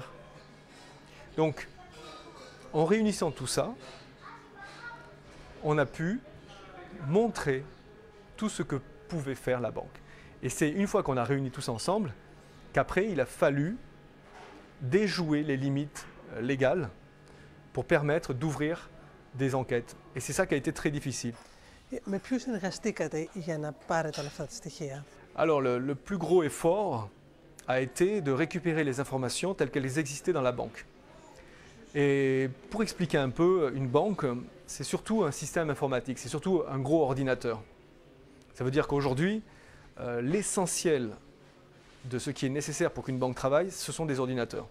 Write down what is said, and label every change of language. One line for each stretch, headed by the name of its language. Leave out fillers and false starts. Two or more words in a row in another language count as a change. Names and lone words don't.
French: Donc, en réunissant tout ça, on a pu montrer tout ce que pouvait faire la banque. Et c'est une fois qu'on a réuni tout ça ensemble qu'après il a fallu déjouer les limites légales pour permettre d'ouvrir des enquêtes. Et c'est ça qui a été très difficile.
Greek: Με ποιους συνεργαστήκατε για να πάρετε όλα αυτά τα στοιχεία?
French: Alors le plus gros effort a été de récupérer les informations telles qu'elles existaient dans la banque. Et pour expliquer un peu, une banque, c'est surtout un système informatique, c'est surtout un gros ordinateur. Ça veut dire qu'aujourd'hui, l'essentiel de ce qui est nécessaire pour qu'une banque travaille, ce sont des ordinateurs.